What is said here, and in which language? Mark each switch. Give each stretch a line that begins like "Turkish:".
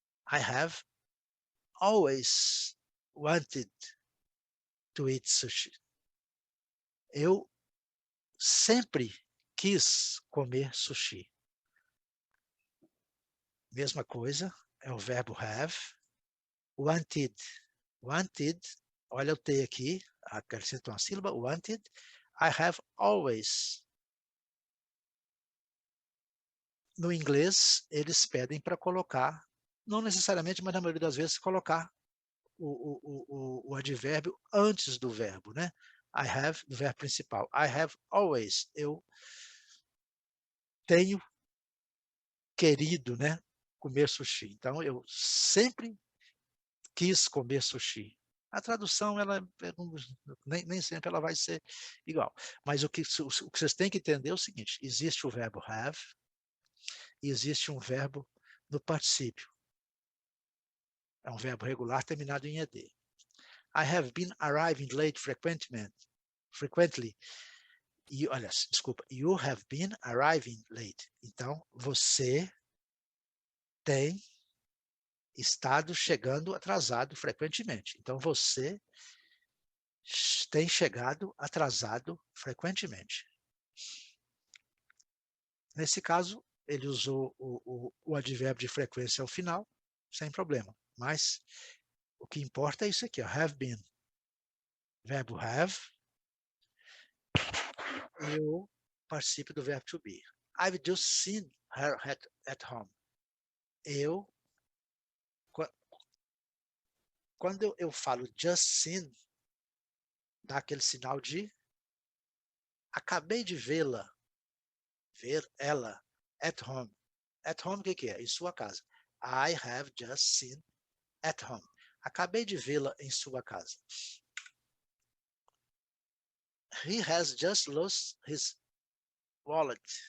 English: I have always wanted to eat sushi.
Portuguese: Eu sempre quis comer sushi. Mesma coisa, é o verbo have. Wanted. Wanted, olha o T aqui, acrescento uma sílaba, wanted.
English: I have always.
Portuguese: No inglês, eles pedem para colocar, não necessariamente, mas na maioria das vezes, colocar o advérbio antes do verbo, né? I have, do verbo principal.
English: I have always.
Portuguese: Eu tenho querido, né, comer sushi. Então, eu sempre quis comer sushi. A tradução, nem sempre ela vai ser igual. Mas o que vocês têm que entender é o seguinte, existe o verbo have e existe um verbo no particípio. É um verbo regular terminado em ed.
English: I have been arriving late frequently.
Portuguese: E, olha, desculpa,
English: you have been arriving late.
Portuguese: Então, você tem estado chegando atrasado frequentemente. Então, você tem chegado atrasado frequentemente. Nesse caso, ele usou o advérbio de frequência ao final, sem problema. Mas o que importa é isso aqui, ó, have been. Verbo have e o particípio do verbo to be.
English: I've just seen her at home.
Portuguese: Eu quando eu falo just seen, dá aquele sinal de acabei de vê-la, ver ela, at home. At home, o que é? Em sua casa.
English: I have just seen at home.
Portuguese: Acabei de vê-la em sua casa.
English: He has just lost his wallet.